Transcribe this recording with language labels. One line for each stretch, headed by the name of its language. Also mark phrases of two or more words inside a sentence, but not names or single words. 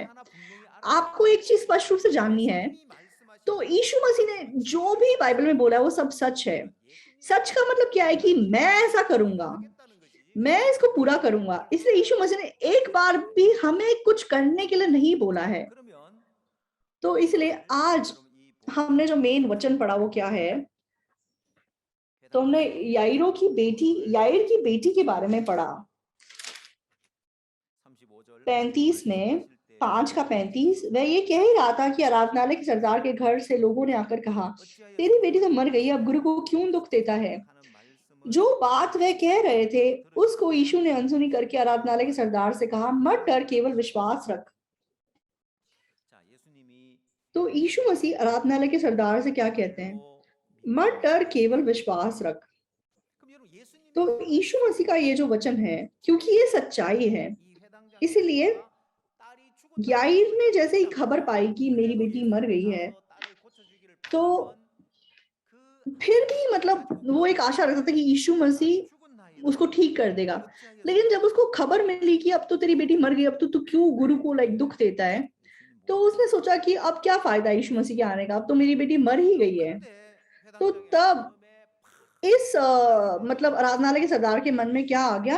Hindi: आपको एक चीज स्पष्ट रूप से जाननी है, तो यीशु मसीह ने जो भी बाइबल में बोला है वो सब सच है। सच का मतलब क्या है कि मैं ऐसा करूंगा, मैं इसको पूरा करूंगा। इसलिए यीशु मसीह ने एक बार भी हमें कुछ करने के लिए नहीं बोला है।
Korean: 그러면
Hindi: तो इसलिए आज
Korean: 여러분 이
Hindi: हमने जो मेन वचन पढ़ा वो क्या है? तो हमने याईर की बेटी के बारे में पढ़ा।
Korean: 35절
Hindi: 35 में 5 का 35 वह ये कह ही रहा था कि आराधनालय के सरदार के घर से लोगों ने आकर कहा, तेरी बेटी तो मर गई, अब गुरु को क्यों दुख देता है? जो बात वह कह रहे थे उसको यीशु ने अनसुनी करके आराधनालय के सरदार से कहा, मत डर, केवल विश्वास रख।
Korean: 자, 예수님이
Hindi: तो यीशु मसीह आराधनालय के सरदार से क्या कहते हैं? मत डर, केवल विश्वास रख।
Korean: 그럼 여러분 예수님이
Hindi: तो यीशु मसीह का ये जो वचन है, क्योंकि ये सच्चाई है,
Korean: 이 회당장
Hindi: इसलिए
Korean: 딸이 죽었다고
Hindi: याईर ने जैसे ही खबर पाई कि मेरी बेटी मर गई है,
Korean: 딸을 고쳐주기를
Hindi: तो
Korean: 바라면 그
Hindi: फिर भी मतलब वो एक आशा रखता था कि यीशु मसीह उसको ठीक कर देगा। लेकिन जब उसको खबर मिली कि अब तो तेरी बेटी मर गई, अब तो तू क्यों गुरु को दुख देता है, तो उसने सोचा कि अब क्या फायदा यीशु मसीह के आने का, अब तो मेरी बेटी मर ही गई है। तो तब इस मतलब आराधनालय के सरदार के मन में क्या आ गया?